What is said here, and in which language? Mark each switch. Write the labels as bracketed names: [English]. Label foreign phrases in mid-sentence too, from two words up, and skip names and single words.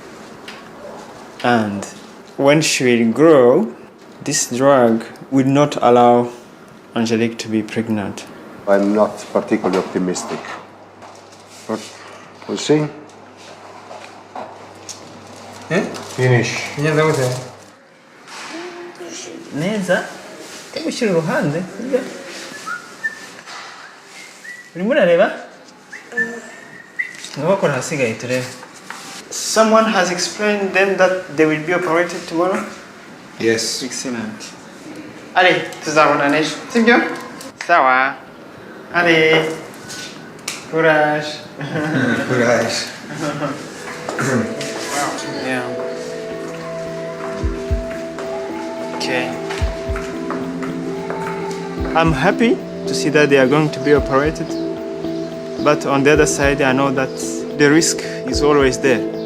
[English] And when she will grow, this drug will not allow Angelique to be pregnant. I'm not particularly optimistic. But we'll see. Finish. [Kinyarwanda] Neza? Temushyira uruhande. Urimo urareba? Nubakora hasigaye turebe. [English] Someone has explained them that they will be operated tomorrow? Yes. [French] Excellent. Allez, [Kinyarwanda] tuzabona n'ejo. Sibyo? Sawa. [French] Allez. Courage. Courage. [English] Yeah. Okay. I'm happy to see that they are going to be operated, but on the other side, I know that the risk is always there.